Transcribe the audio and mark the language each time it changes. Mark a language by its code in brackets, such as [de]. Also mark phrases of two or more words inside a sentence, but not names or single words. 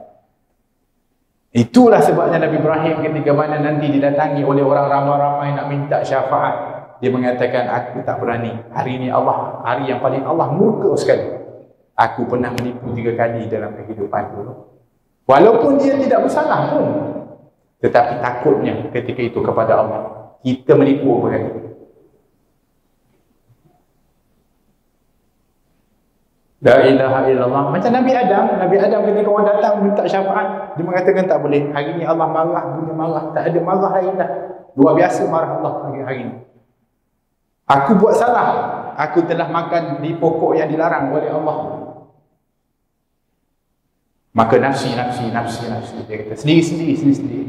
[ms] Itulah sebabnya Nabi Ibrahim ketika mana nanti didatangi oleh orang ramai-ramai nak minta syafaat, dia mengatakan, aku tak berani. Hari ini Allah, hari yang paling Allah murka sekali. Aku pernah menipu 3 kali dalam kehidupan dulu. Walaupun dia tidak bersalah pun. Tetapi takutnya ketika itu kepada Allah. Kita menipu apa kali? [ar] لا إله إلا الله. [ms] Macam Nabi Adam. Nabi Adam ketika orang datang minta syafaat, dia mengatakan tak boleh. Hari ini Allah marah, dunia marah. Tak ada marah lain dah. Luar biasa marah Allah hari ini. Aku buat salah. Aku telah makan di pokok yang dilarang oleh Allah. Maka nafsi. Dia kata sendiri.